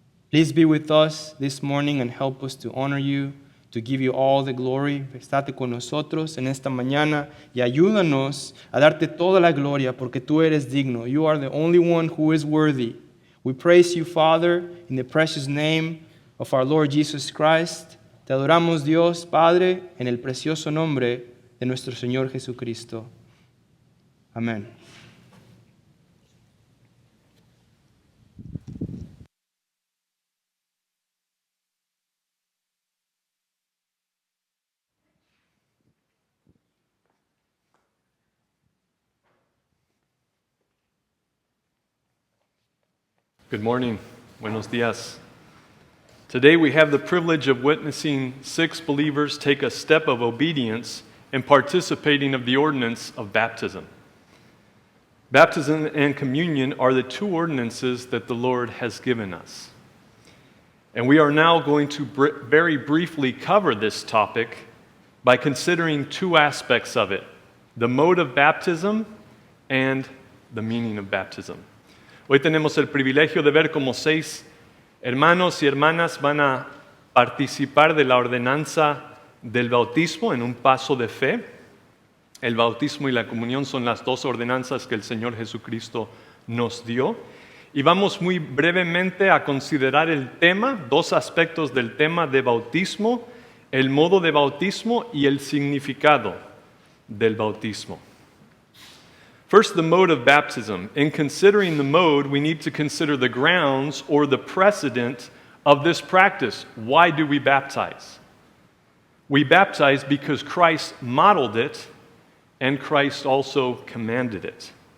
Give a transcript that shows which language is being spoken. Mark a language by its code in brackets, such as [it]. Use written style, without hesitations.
[en] Please be with us this morning and help us to honor you, to give you all the glory. [es] Estate con nosotros en esta mañana y ayúdanos a darte toda la gloria porque tú eres digno. [en] You are the only one who is worthy. We praise you, Father, in the precious name of our Lord Jesus Christ. [es] Te adoramos, Dios, Padre, en el precioso nombre de nuestro Señor Jesucristo. Amén. [en] Good morning. [es] Buenos días. [en] Today we have the privilege of witnessing 6 believers take a step of obedience in participating of the ordinance of baptism. Baptism and communion are the 2 ordinances that the Lord has given us. And we are now going to very briefly cover this topic by considering 2 aspects of it, the mode of baptism and the meaning of baptism. [es] Hoy tenemos el privilegio de ver cómo 6 hermanos y hermanas van a participar de la ordenanza del bautismo en un paso de fe. El bautismo y la comunión son las 2 ordenanzas que el Señor Jesucristo nos dio. Y vamos muy brevemente a considerar el tema, 2 aspectos del tema de bautismo, el modo de bautismo y el significado del bautismo. [en] First, the mode of baptism. In considering the mode, we need to consider the grounds or the precedent of this practice. Why do we baptize? We baptize because Christ modeled it and Christ also commanded it.